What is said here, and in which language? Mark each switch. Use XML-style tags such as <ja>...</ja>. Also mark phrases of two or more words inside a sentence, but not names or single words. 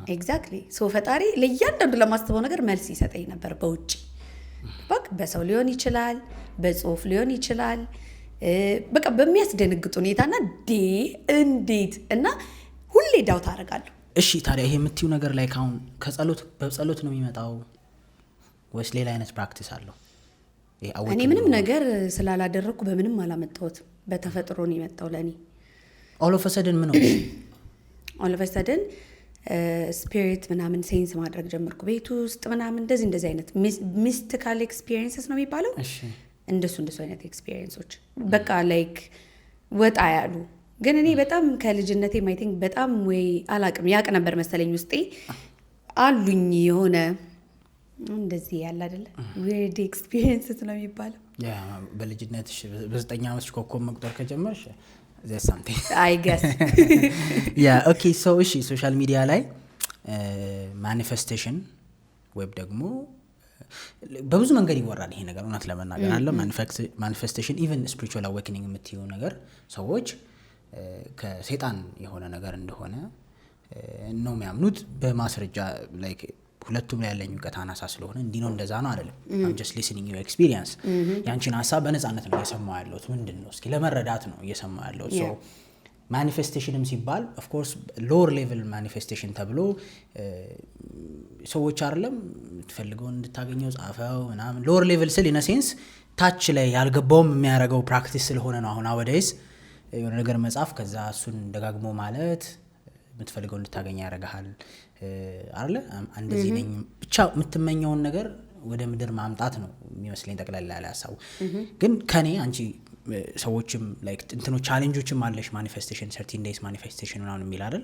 <en>exactly so</en> <am>ፈጣሪ ለእያንዳንዱ ለማስበው ነገር መልስ ይሰጠኝ ነበር በውጭ በቃ በሰው ሊሆን ይችላል በጽሁፍ ሊሆን ይችላል በቃ በሚያስደነግጥ ሁኔታና እንዴት እና ሁሌ ዳውት አደርጋለሁ እሺ ታዲያ ይሄ የምትዩ ነገር ላይ ካሁን ከጸሎት በጸሎት ነው የሚመጣው ወይስ ሌላ አይነት ፕራክቲስ አለው እኔ ምንም ነገር ስላላደረኩ በምንም አላመጣሁት በተፈጥሮ ነው የመጣው ለኔ</am> <en>all of a sudden ምን ነው all of a sudden</en> <am>ስፒሪት ምናምን ሴንስ ማድረግ ጀመርኩ ቤት ውስጥ ምናምን እንደዚህ አይነት</am> <en>mystical experiences</en> <am>ነው የሚባለው እሺ እንደሱ አይነት ኤክስፒሪየንሶች በቃ ላይክ ወጣ ያሉ ግን እኔ በጣም ከልጅነቴ ማይ ቲንክ በጣም ወይ አላቅም ያቅ ነበር መሰለኝ ውስጤ አሉኝ የሆነ እንደዚህ ያለ አይደለ</am> <en>weird experiences</en> <am>ነው የሚባለው ያ በልጅነትሽ በ9 ዓመትሽ ኮኮብ መቁጠር ከጀመርሽ</am> <en>there's something I guess yeah okay so</en> <am>እሺ</am> <en>social media</en> <am>ላይ ማኒፌስቴሽን ወይም ደግሞ በብዙ መንገድ ይወራል ይሄ ነገር እውነት ለመናገር አለ ማኒፌስቴሽን</am> <en>even spiritual awakening</en> <am>የምትይው ነገር ሰዎች ከሰይጣን የሆነ ነገር እንደሆነ ነው የሚያምኑት በማስረጃ ላይክ ሁለቱም ላይ ያለኝ ዕውቀት አናሳ ስለሆነ እንዲህ ነው እንደዛ ነው አይደለም</am> <en>I'm just listening your experience</en> <am>ያንቺን ሐሳብ በነፃነት ነው እየሰማው ያለሁት ምንድነው እስኪ ለመረዳት ነው እየሰማው ያለሁት so ማኒፌስቴሽንም ሲባል</am> <en>of course lower level manifestation</en> <am>ተብሎ ሰዎች አይደለም ትፈልገው እንድታገኘው ጻፈው ምናምን</am> <en>lower level</en> <am>ስል</am> <en>in a sense</en> <am>ታች ላይ ያልገባውም የሚያረጋው ፕራክቲስ ስለሆነ ነው አሁን አወዳይስ የሆነ ነገር መጻፍ ከዛ እሱን ደጋግሞ ማለት የምትፈልገው እንድታገኝ ያረጋሃል አይደለ እንደዚህ ነኝ ብቻ የምትመኘውን ነገር ወደ ምድር ማምጣት ነው የሚመስለኝ ጠቅላላ ያለ ሐሳቡ ግን ከኔ አንቺ ሰዎችም ላይክ እንትኖ ቻሌንጆችም አለሽ ማኒፌስቴሽን 13 days ማኒፌስቴሽን ምናምን የሚል አይደል?</am>